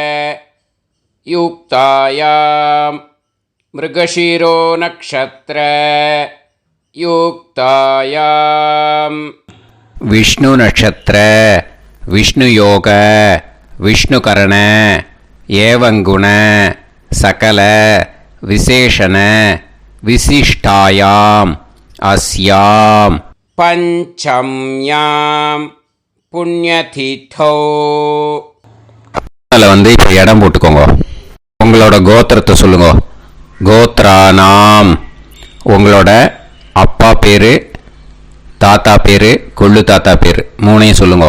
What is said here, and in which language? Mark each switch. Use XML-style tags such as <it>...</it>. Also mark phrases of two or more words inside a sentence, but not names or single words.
<sa>युक्तायां मृगशिरो नक्षत्र युक्तायां विष्णु नक्षत्र विष्णु योग विष्णुकरण एवं गुण सकल विशेषण विशिष्टायां अस्यां पंचम्यां புண்ணியதிதோ.</sa> <ta>அதில் இப்போ இடம் போட்டுக்கோங்க. உங்களோட கோத்திரத்தை சொல்லுங்க. கோத்ரானாம். உங்களோட அப்பா பேர், தாத்தா பேர், கொள்ளு தாத்தா பேர் 3ஐயும் சொல்லுங்க.</ta>